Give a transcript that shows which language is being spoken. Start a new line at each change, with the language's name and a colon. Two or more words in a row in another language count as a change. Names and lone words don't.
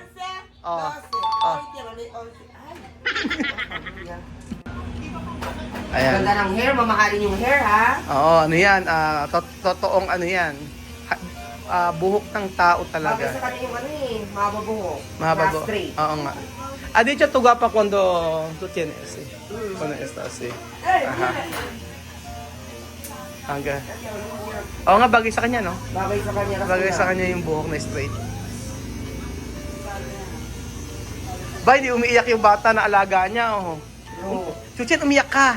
Filipino: Ayan. Ganda ng hair, mamahalin yung hair, ha? Oo, ano yan? Totoong ano yan? Buhok ng tao talaga. Bagay sa kanya yung mahaba buhok. Mahaba buhok. Straight. Oo nga.
Spanish: Dicho tuga pa cuando tú tienes, cuando estás,
Filipino: Aha. Hangga. Oo nga, bagay sa kanya, no? Bagay sa kanya. Bagay sa kanya yung buhok na straight. Ba, hindi umiiyak yung bata na alaga niya, oh. Chuchen, umiyak ka.